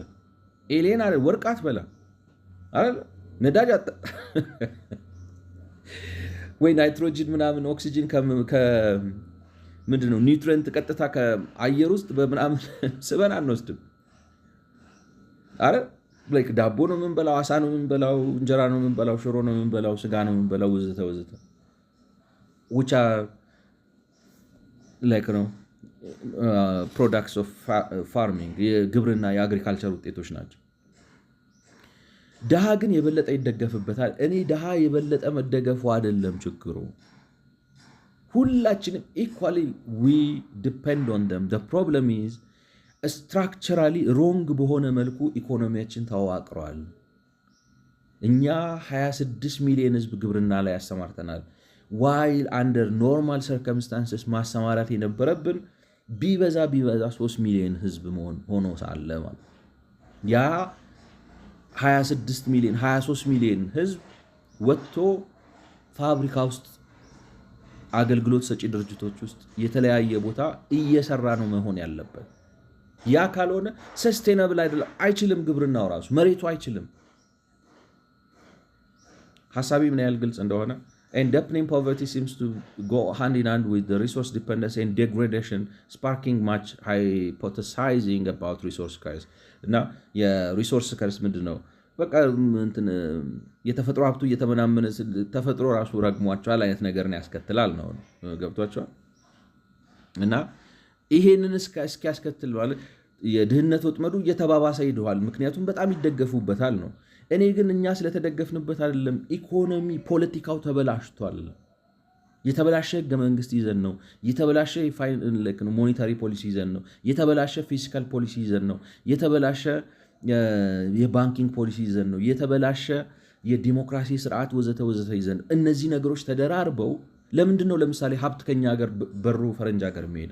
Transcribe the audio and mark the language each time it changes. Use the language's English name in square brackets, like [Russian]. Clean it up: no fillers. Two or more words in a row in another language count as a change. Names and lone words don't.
[Amharic] ኤሌን አይደል ወርቅ አትበላ አይደል ነዳጅ አጠ ወይ ናይትሮጂን ምናምን ኦክሲጂን ምንድን ነው ኒውትሪየንት ቀጥታ ከአየር ውስጥ በምናምን ስበን አንወስድም አይደል። ላይክ ዳቦ ነው የምንበላው፣ አሳ ነው የምንበላው፣ እንጀራ ነው የምንበላው፣ ሽሮ ነው የምንበላው፣ ስጋ ነው የምንበላው ወዘተ ወዘተ [English] which are like products of farming [Amharic] የግብርና የአግሪካልቸር ውጤቶች ናቸው። ድሃ ግን የበለጠ ይደገፍበታል። እኔ ድሃ የበለጠ መደገፉ አይደለም ችግሩ። ሁላችንም [English] equally we depend on them. the problem is structurally wrong [Amharic] በሆነ መልኩ ኢኮኖሚያችን ተዋቅሯል። እኛ 26 ሚሊዮን ህዝብ ግብርና ላይ ያሰማርተናል። [English] while under normal circumstances [Amharic] ማሰማራት የነበረብን ቢበዛ 3 ሚሊዮን ህዝብ ሆኖ ሳለ ማለት ያ 26 ሚሊዮን 23 ሚሊዮን ህዝብ ወጥቶ ፋብሪካ ውስጥ አገልግሎት ሰጪ ድርጅቶች ውስጥ የተለያየ ቦታ እየሰራ ነው መሆን ያለበት። ያ ካልሆነ ሰስቴናብል አይደለም፣ አይችልም። ግብርናው ራሱ መሬቱ አይችልም። ሐሳቢ ምን ያህል ግልጽ እንደሆነ [English] and deepening poverty seems to go hand in hand with the resource dependency and degradation, sparking much hypothesizing about resource curse. [Amharic] እና [English] resource curse [Amharic] ምንድን ነው? በቃ የተፈጥሮ ሀብቱ እየተመናመነ ተፈጥሮ ራሱ ረግሟቸዋል አይነት ነገርን ያስከትላል ነው። ገብቷቸዋል። እና ይሄንን እስኪያስከትል ማለት የድህነት ወጥመዱ እየተባባሰ ይደዋል። ምክንያቱም በጣም ይደገፉበታል ነው። እኔ ግን እኛ ስለተደገፍንበት አይደለም፣ ኢኮኖሚ ፖለቲካው ተበላሽቷል። የተበላሸ ህገ መንግስት ይዘን ነው፣ የተበላሸ [English] monetary policy [Amharic] ይዘን ነው፣ የተበላሸ [English] fiscal policy [Amharic] ይዘን ነው፣ የተበላሸ [English] banking policy [Amharic] ይዘን ነው፣ የተበላሸ የዲሞክራሲ ስርዓት ወዘተ ወዘተ ይዘን። እነዚህ ነገሮች ተደራርበው ለምንድን ነው ለምሳሌ ሀብት ከኛ ሀገር በሩ ፈረንጅ ሀገር የሚሄድ?